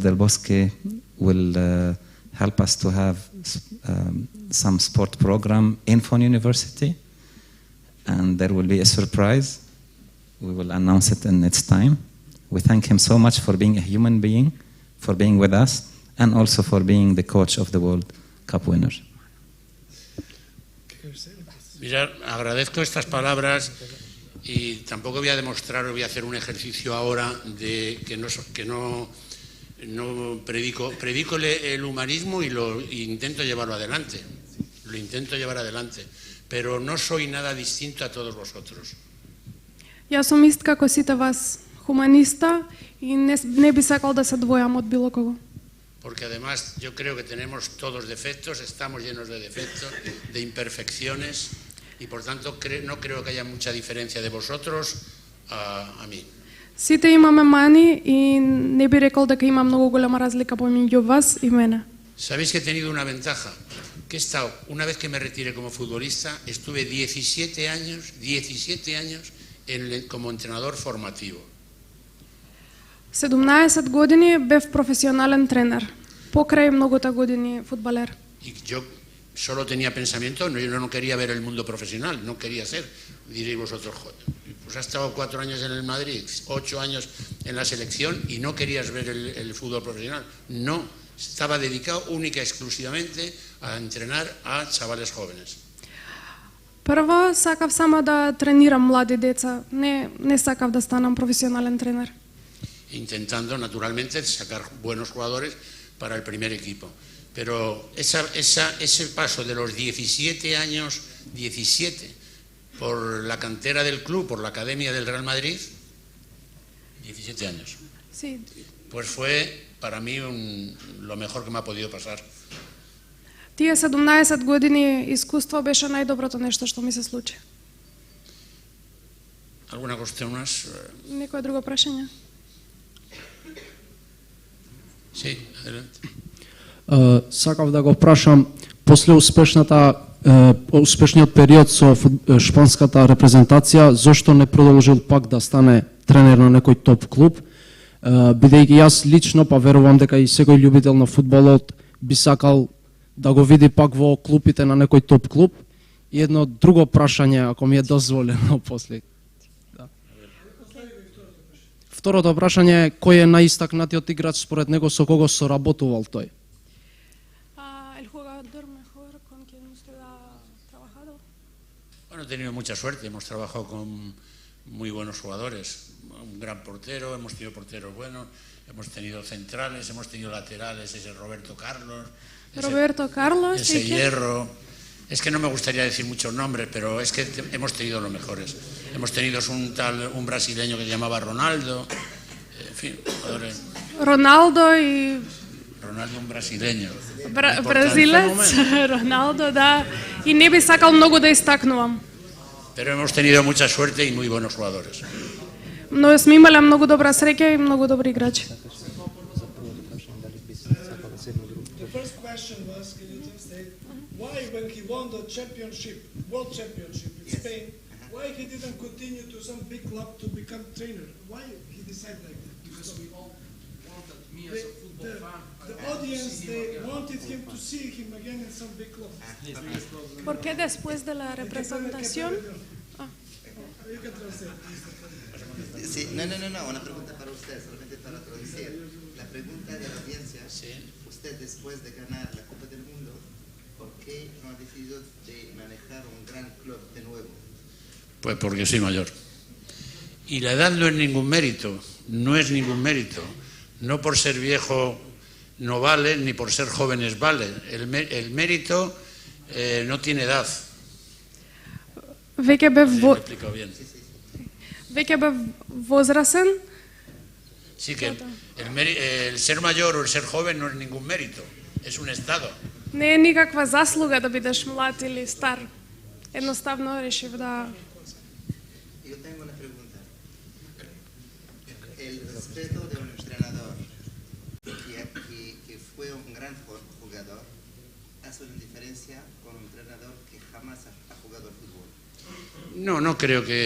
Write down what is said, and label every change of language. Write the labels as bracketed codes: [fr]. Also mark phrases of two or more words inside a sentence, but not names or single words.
[en] Del Bosque will help us to have some sport program in Fon University, and there will be a surprise. We will announce it in its time. We thank him so much for being a human being, for being with us, and also for being the coach of the World Cup winner. [es] Mira, agradezco estas palabras. Y tampoco voy a demostrar, voy a hacer un ejercicio ahora de que no predico el humanismo y lo intento llevarlo adelante. Lo intento llevar adelante, pero no soy nada distinto a todos vosotros. [mk] Я съм ист како сите вас, хуманиста, и не би сакал да се двојам од било кого. [es] Porque además yo creo que tenemos todos defectos, estamos llenos de defectos, de imperfecciones. Y por tanto no creo que haya mucha diferencia de vosotros a mí. [mk] Сите имаме мани и не би рекол дека има многу голема разлика помеѓу вас и мене. [es] Sabéis que he tenido una ventaja, que he estado, una vez que me retiré como futbolista, estuve 17 años como entrenador formativo. [mk] 17 години бев професионален тренер, покрај многута години фудбалер. [es] Y yo solo tenía pensamiento, yo no quería ver el mundo profesional, no quería ser, diréis vosotros, pues has estado 4 años en el Madrid, 8 años en la selección y no querías ver el fútbol profesional. No, estaba dedicado única y exclusivamente a entrenar a chavales jóvenes. [mk] Прво сакав само да тренирам млади деца, не сакав да станам професионален тренер. [es] Intentando naturalmente sacar buenos jugadores para el primer equipo. Pero ese paso de los 17 años, 17, por la cantera del club, por la academia del Real Madrid, 17 años. Sí. Pues fue para mí lo mejor que me ha podido pasar. [mk] Тие 17 години искуство беше најдоброто нешто што ми се случи. [es] Alguna cuestión más? [mk] Некое друго прашање? [es] Sí, adelante. [mk] Сакав да го прашам, после успешниот период со шпанската репрезентација, зошто не продолжил пак да стане тренер на некој топ клуб, бидејќи јас лично, па верувам дека и секој љубител на фудбалот би сакал да го види пак во клупите на некој топ клуб. И едно друго прашање, ако ми е дозволено после. Да. Второто прашање е, кој е најистакнатиот играч според него, со кого соработувал тој? [es] Bueno, he tenido mucha suerte, hemos trabajado con muy buenos jugadores, un gran portero, hemos tenido porteros buenos, hemos tenido centrales, hemos tenido laterales, ese Roberto Carlos, ese Hierro, Es que no me gustaría decir muchos nombres, pero es que hemos tenido los mejores. Hemos tenido un brasileño que se llamaba Ronaldo, en fin, jugadores. Ronaldo y... Ronaldo, un brasileño. [mk] Бразилец, Роналдо, да. И не би сакал многу да истакнувам. [es] Pero hemos tenido mucha suerte y muy buenos jugadores. [mk] Но сме имали много добра среќа и много добри играчи. [en] The first question was, can you translate, why when he won the championship, world championship in Spain, why he didn't continue to some big club to become trainer? Why he decided like that? Because we all wanted me as a football fan. The audience, they wanted him to see him again in some big club. [es] ¿Por qué después de la representación? [en] You can translate. [es] Sí, no, una pregunta para usted, solamente para traducir. La pregunta de la audiencia, usted después de ganar la Copa del Mundo, ¿por qué no ha decidido de manejar un gran club de nuevo? Pues porque soy mayor. Y la edad no es ningún mérito, no es ningún mérito. No por ser viejo no vale, ni por ser jóvenes vale. El mérito no tiene edad. [mk] Веќе бев возрасен. [es] Sí, que el ser mayor o el ser joven no es ningún mérito, es un estado. [mk] Не е никаква заслуга да бидеш млад или стар. Едноставно решив да... [es] Yo tengo una pregunta. El respeto de un entrenador que fue un gran jugador hace una diferencia con un entrenador que jamás ha jugado al fútbol. No creo que...